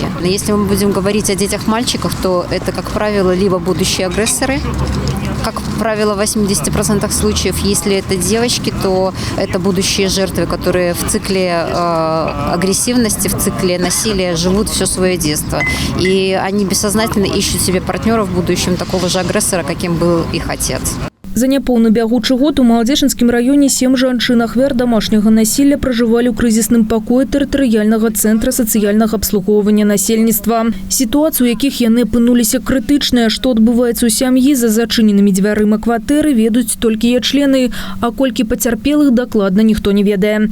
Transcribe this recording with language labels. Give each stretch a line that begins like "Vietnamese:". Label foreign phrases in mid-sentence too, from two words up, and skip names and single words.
Russian: Но если мы будем говорить о детях-мальчиках, то это, как правило, либо будущие агрессоры, как правило, в 80% случаев, если это девочки, то это будущие жертвы, которые в цикле агрессивности, в цикле насилия живут все свое детство. И они бессознательно ищут себе партнера в будущем такого же агрессора, каким был их отец.
Belarusian: За няпоўны бягучы год у Маладзечынскім раёне 7 жанчын ахвяр домашняга
Russian: насилия проживали
Belarusian: ў крызісным пакоі тэрытарыяльнага цэнтра сацыяльнага абслугоўвання насельніцтва. Сітуацыі, у якіх яны апынуліся крытычныя, што адбываецца ў сям'і за зачыненымі дзвярыма кватэры, ведаюць толькі яе члены, а колькі пацярпелых дакладна ніхто не ведае.